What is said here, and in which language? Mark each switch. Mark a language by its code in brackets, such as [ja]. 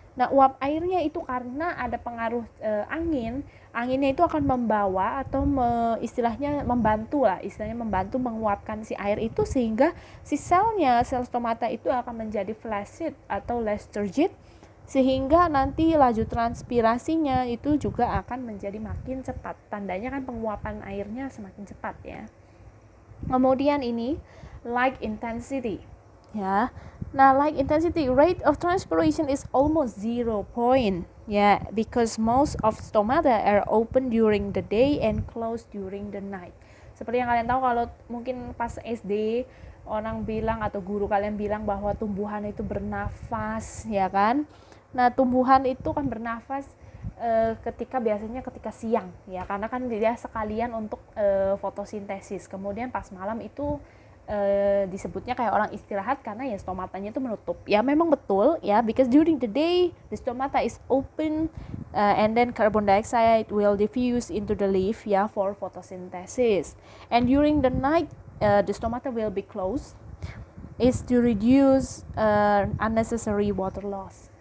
[id] Nah, uap airnya itu karena ada pengaruh anginnya itu akan membawa atau istilahnya membantu menguapkan si air itu, sehingga si sel stomata itu akan menjadi flaccid atau less turgid, sehingga nanti laju transpirasinya itu juga akan menjadi makin cepat. Tandanya kan penguapan airnya semakin cepat ya. Kemudian ini light intensity ya. [en] Nah, light intensity, rate of transpiration is almost 0 point ya, because most of stomata are open during the day and closed during the night. [id] Seperti yang kalian tahu, kalau mungkin pas SD orang bilang atau guru kalian bilang bahwa tumbuhan itu bernafas ya kan. Nah, tumbuhan itu kan bernafas biasanya ketika siang ya, karena kan dia sekalian untuk fotosintesis. Kemudian pas malam itu disebutnya kayak orang istirahat karena ya stomatanya itu menutup. Ya, memang betul [en] ya, because during the day the stomata is open and then carbon dioxide will diffuse into the leaf ya for photosynthesis. And during the night the stomata will be closed is to reduce unnecessary water loss.